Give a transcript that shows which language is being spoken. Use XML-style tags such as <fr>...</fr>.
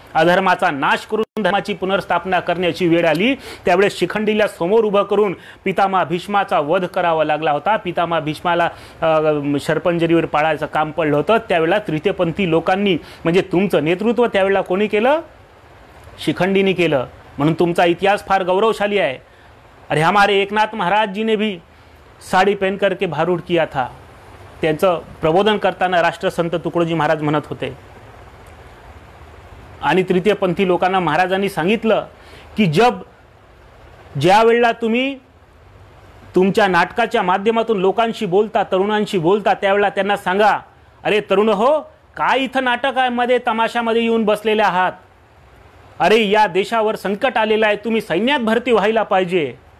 <mr>अधर्माचा नाश करून धर्माची पुनर्स्थापना करण्याची वेळ आली, त्यावेळेस शिखंडीला समोर उभं करून पितामह भीष्माचा वध करावा लागला होता। पितामह भीष्माला शरपंजरीवर पाळायचं काम पडलं होतं। त्यावेळेला तृतीयपंथी लोकांनी म्हणजे तुमचं नेतृत्व त्यावेळेला कोणी केलं? शिखंडीने केलं। म्हणून तुमचा इतिहास फार गौरवशाली आहे।</mr> <hi>अरे हमारे एकनाथ महाराज जी ने भी साड़ी पहन करके भारूड किया था।</hi> <mr>त्यांचं प्रबोधन करताना राष्ट्रसंत तुकडोजी महाराज म्हणत होते। आणि तृतीयपंथी लोकांना महाराजांनी सांगितलं की ज्या वेळेला तुम्ही तुमच्या नाटकाच्या माध्यमातून लोकांशी बोलता, तरुणांशी बोलता, त्यावेळेला त्यांना सांगा, अरे तरुण हो, काय इथं नाटकामध्ये तमाशामध्ये येऊन बसलेले आहात? अरे या देशावर संकट आलेलं आहे, तुम्ही सैन्यात भरती व्हायला पाहिजे,</mr>